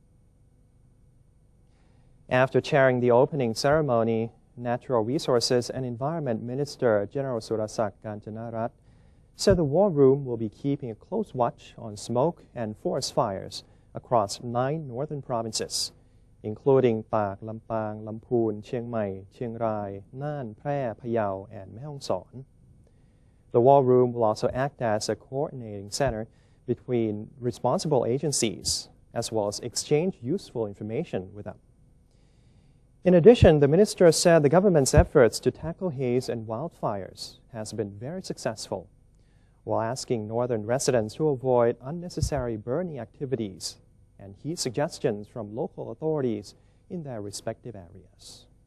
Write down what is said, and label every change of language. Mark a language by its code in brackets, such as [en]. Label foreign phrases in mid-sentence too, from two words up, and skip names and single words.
[en] After chairing the opening ceremony, Natural Resources and Environment Minister General Surasak Kanchanarat said the war room will be keeping a close watch on smoke and forest fires across 9 northern provinces, including Tak, Lampang, Lamphun, Chiang Mai, Chiang Rai, Nan, Phrae, Phayao, and Mae Hong Son. The war room will also act as a coordinating center between responsible agencies, as well as exchange useful information with them. In addition, the minister said the government's efforts to tackle haze and wildfires has been very successful, while asking northern residents to avoid unnecessary burning activities and heed suggestions from local authorities in their respective areas.